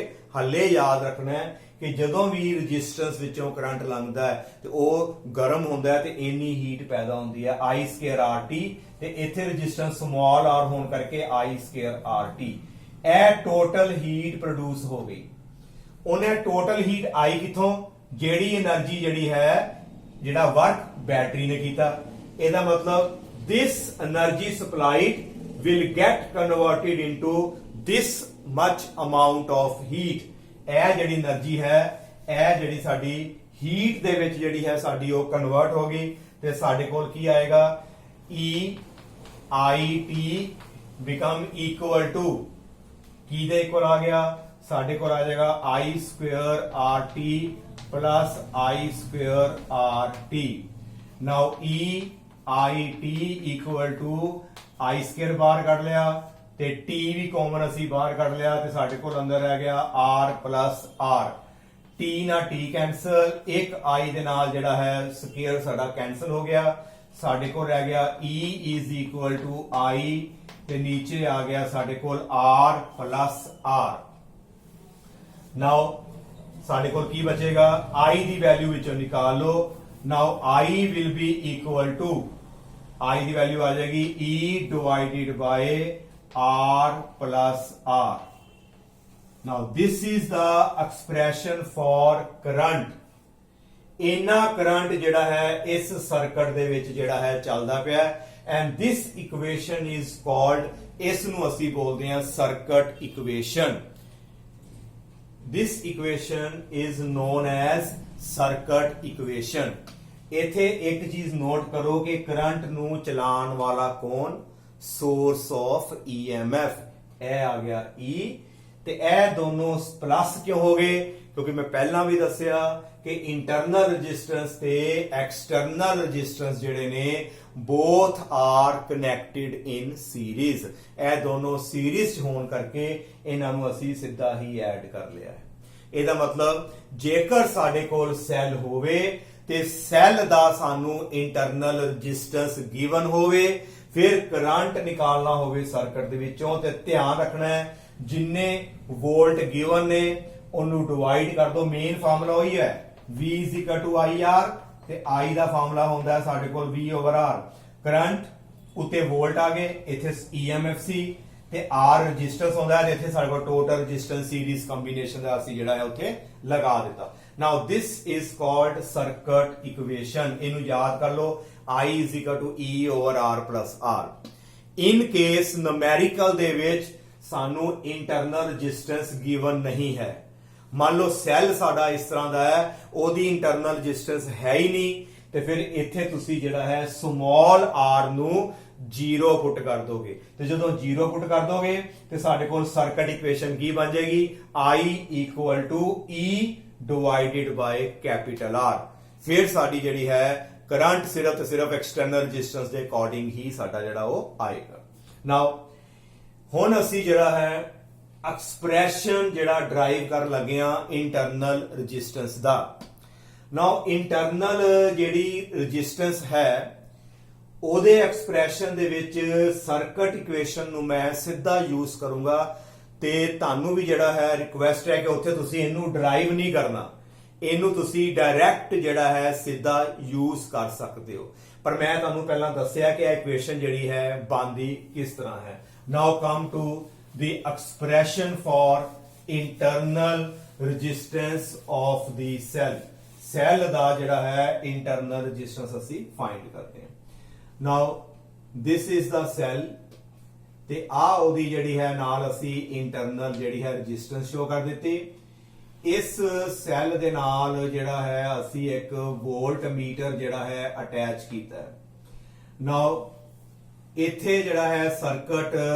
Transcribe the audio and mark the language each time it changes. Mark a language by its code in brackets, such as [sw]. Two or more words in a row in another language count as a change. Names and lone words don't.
[pa] ਹੱਲੇ ਯਾਦ ਰੱਖਣਾ ਹੈ ਕਿ ਜਦੋਂ ਵੀ ਰੈਜ਼ਿਸਟੈਂਸ ਵਿੱਚੋਂ ਕਰੰਟ ਲੰਘਦਾ ਹੈ ਤੇ ਉਹ ਗਰਮ ਹੁੰਦਾ ਹੈ ਤੇ ਇੰਨੀ ਹੀਟ ਪੈਦਾ ਹੁੰਦੀ ਹੈ I² RT, ਤੇ ਇੱਥੇ ਰੈਜ਼ਿਸਟੈਂਸ [en] small r [pa] ਹੋਣ ਕਰਕੇ I² RT। ਇਹ [en] total heat produce [pa] ਹੋ ਗਈ। ਉਹਨੇ [en] total heat [pa] ਆਈ ਕਿੱਥੋਂ, ਜਿਹੜੀ એનર્ਜੀ ਜਿਹੜੀ ਹੈ ਜਿਹੜਾ ਵਰਕ ਬੈਟਰੀ ਨੇ ਕੀਤਾ। ਇਹਦਾ ਮਤਲਬ [en] this energy supplied will get converted into this much amount of heat। [pa] ਇਹ ਜਿਹੜੀ એનર્ਜੀ ਹੈ ਇਹ ਜਿਹੜੀ ਸਾਡੀ ਹੀਟ ਦੇ ਵਿੱਚ ਜਿਹੜੀ ਹੈ ਸਾਡੀ ਉਹ ਕਨਵਰਟ ਹੋ ਗਈ ਤੇ ਸਾਡੇ ਕੋਲ ਕੀ ਆਏਗਾ [en] EIT become equal to [pa] ਕੀ ਦੇ ਇਕੁਅਲ ਆ ਗਿਆ ਸਾਡੇ ਕੋਲ ਆ ਜਾਏਗਾ [en] I square RT plus I square RT now EIT equal to I square [pa] ਬਾਹਰ ਕੱਢ ਲਿਆ ਤੇ T ਵੀ ਕਾਮਨ ਅਸੀਂ ਬਾਹਰ ਕੱਢ ਲਿਆ ਤੇ ਸਾਡੇ ਕੋਲ ਅੰਦਰ ਰਹਿ ਗਿਆ [en] R plus R T [pa] ਨਾਲ T ਕੈਂਸਲ ਇੱਕ I ਦੇ ਨਾਲ ਜਿਹੜਾ ਹੈ ਸਕੁਅਰ ਸਾਡਾ ਕੈਂਸਲ ਹੋ ਗਿਆ ਸਾਡੇ ਕੋਲ ਰਹਿ ਗਿਆ [en] E is equal to I [pa] ਤੇ ਨੀਚੇ ਆ ਗਿਆ ਸਾਡੇ ਕੋਲ [en] R plus R [pa] ਨਾਓ ਸਾਡੇ ਕੋਲ ਕੀ ਬਚੇਗਾ I ਦੀ ਵੈਲਿਊ ਵਿੱਚੋਂ ਨਿਕਾਲ ਲਓ ਨਾਓ [en] I will be equal to I [pa] ਦੀ ਵੈਲਿਊ ਆ ਜਾਏਗੀ [en] E divided by R plus R now this is the expression for current [pa] ਇਨਾ ਕਰੰਟ ਜਿਹੜਾ ਹੈ ਇਸ ਸਰਕਟ ਦੇ ਵਿੱਚ ਜਿਹੜਾ ਹੈ ਚੱਲਦਾ ਪਿਆ [en] and this equation is called [pa] ਇਸ ਨੂੰ ਅਸੀਂ ਬੋਲਦੇ ਹਾਂ ਸਰਕਟ ਇਕੁਏਸ਼ਨ [en] this equation is known as circuit equation [pa] ਇਥੇ ਇੱਕ ਚੀਜ਼ ਨੋਟ ਕਰੋ ਕਿ ਕਰੰਟ ਨੂੰ ਚਲਾਉਣ ਵਾਲਾ ਕੌਣ [en] source of EMF [pa] ਇਹ ਆ ਗਿਆ E ਤੇ ਇਹ ਦੋਨੋਂ ਪਲੱਸ ਕਿਉਂ ਹੋ ਗਏ ਕਿਉਂਕਿ ਮੈਂ ਪਹਿਲਾਂ ਵੀ ਦੱਸਿਆ ਕਿ [en] internal resistance [pa] ਤੇ [en] external resistance [pa] ਜਿਹੜੇ ਨੇ [en] both are connected in series [pa] ਇਹ ਦੋਨੋਂ ਸੀਰੀਜ਼ ਚ ਹੋਣ ਕਰਕੇ ਇਹਨਾਂ ਨੂੰ ਅਸੀਂ ਸਿੱਧਾ ਹੀ ਐਡ ਕਰ ਲਿਆ ਹੈ ਇਹਦਾ ਮਤਲਬ ਜੇਕਰ ਸਾਡੇ ਕੋਲ ਸੈੱਲ ਹੋਵੇ ਤੇ ਸੈੱਲ ਦਾ ਸਾਨੂੰ [en] internal resistance given [pa] ਹੋਵੇ ਫਿਰ ਕਰੰਟ ਨਿਕਾਲਣਾ ਹੋਵੇ ਸਰਕਟ ਦੇ ਵਿੱਚੋਂ ਤੇ ਧਿਆਨ ਰੱਖਣਾ ਹੈ ਜਿੰਨੇ ਵੋਲਟ ਗਿਵਨ ਨੇ ਉਹਨੂੰ ਡਿਵਾਈਡ ਕਰ ਦੋ [en] main formula [pa] ਉਹੀ ਹੈ V IR ਤੇ I ਦਾ ਫਾਰਮੂਲਾ ਹੁੰਦਾ ਹੈ ਸਾਡੇ ਕੋਲ V/R ਕਰੰਟ ਉੱਤੇ ਵੋਲਟ ਆ ਗਏ ਇੱਥੇ EMF ਸੀ ਤੇ R ਰੈਜ਼ਿਸਟੈਂਸ ਹੁੰਦਾ ਹੈ ਤੇ ਇੱਥੇ ਸਾਡੇ ਕੋਲ [en] total resistance series combination [pa] ਦਾ ਅਸੀਂ ਜਿਹੜਾ ਹੈ ਉੱਥੇ ਲਗਾ ਦਿੱਤਾ ਨਾਓ [en] this is called circuit equation [pa] ਇਹਨੂੰ ਯਾਦ ਕਰ ਲਓ I [en] E/R plus R in case numerical [pa] ਦੇ ਵਿੱਚ ਸਾਨੂੰ [en] internal resistance given [pa] ਨਹੀਂ ਹੈ ਮੰਨ ਲਓ ਸੈੱਲ ਸਾਡਾ ਇਸ ਤਰ੍ਹਾਂ ਦਾ ਹੈ ਉਹਦੀ [en] internal resistance [pa] ਹੈ ਹੀ ਨਹੀਂ ਤੇ ਫਿਰ ਇੱਥੇ ਤੁਸੀਂ ਜਿਹੜਾ ਹੈ [en] small r [pa] ਨੂੰ 0 ਪੁੱਟ ਕਰ ਦੋਗੇ ਤੇ ਜਦੋਂ 0 ਪੁੱਟ ਕਰ ਦੋਗੇ ਤੇ ਸਾਡੇ ਕੋਲ ਸਰਕਟ ਇਕੁਏਸ਼ਨ ਕੀ ਬਣ ਜਾਏਗੀ [en] I equal to E divided by capital R [pa] ਫਿਰ ਸਾਡੀ ਜਿਹੜੀ ਹੈ ਕਰੰਟ ਸਿਰਫ ਤੇ ਸਿਰਫ [en] external resistance [pa] ਦੇ ਅਕੋਰਡਿੰਗ ਹੀ ਸਾਡਾ ਜਿਹੜਾ ਉਹ ਆਏਗਾ ਨਾਓ ਹੁਣ ਅਸੀਂ ਜਿਹੜਾ ਹੈ ਐਕਸਪ੍ਰੈਸ਼ਨ ਜਿਹੜਾ ਡਰਾਈਵ ਕਰਨ ਲੱਗੇ ਆ [en] internal resistance [pa] ਦਾ ਨਾਓ ਇੰਟਰਨਲ ਜਿਹੜੀ ਰੈਜ਼ਿਸਟੈਂਸ ਹੈ ਉਹਦੇ ਐਕਸਪ੍ਰੈਸ਼ਨ ਦੇ ਵਿੱਚ [en] circuit equation [pa] ਨੂੰ ਮੈਂ ਸਿੱਧਾ ਯੂਜ਼ ਕਰੂੰਗਾ ਤੇ ਤੁਹਾਨੂੰ ਵੀ ਜਿਹੜਾ ਹੈ ਰਿਕੁਐਸਟ ਹੈ ਕਿ ਉੱਥੇ ਤੁਸੀਂ ਇਹਨੂੰ ਡਰਾਈਵ ਨਹੀਂ ਕਰਨਾ ਇਹਨੂੰ ਤੁਸੀਂ ਡਾਇਰੈਕਟ ਜਿਹੜਾ ਹੈ ਸਿੱਧਾ ਯੂਜ਼ ਕਰ ਸਕਦੇ ਹੋ ਪਰ ਮੈਂ ਤੁਹਾਨੂੰ ਪਹਿਲਾਂ ਦੱਸਿਆ ਕਿ ਇਹ [en] ਇਕੁਏਸ਼ਨ [pa] ਜਿਹੜੀ ਹੈ ਬਣਦੀ ਕਿਸ ਤਰ੍ਹਾਂ ਹੈ [en] now come to the expression for internal resistance of the cell [pa] ਦਾ ਜਿਹੜਾ ਹੈ [en] internal resistance [pa] ਅਸੀਂ find ਕਰਦੇ ਹਾਂ [en] now this is the cell [pa] ਤੇ ਆ ਉਹਦੀ ਜਿਹੜੀ ਹੈ ਨਾਲ ਅਸੀਂ internal ਜਿਹੜੀ ਹੈ [en] resistance show [pa] ਕਰ ਦਿੱਤੀ ਇਸ ਸੈੱਲ ਦੇ ਨਾਲ ਜਿਹੜਾ ਹੈ ਅਸੀਂ ਇੱਕ ਵੋਲਟ ਮੀਟਰ ਜਿਹੜਾ ਹੈ ਅਟੈਚ ਕੀਤਾ ਹੈ now ਇੱਥੇ ਜਿਹੜਾ ਹੈ ਸਰਕਟ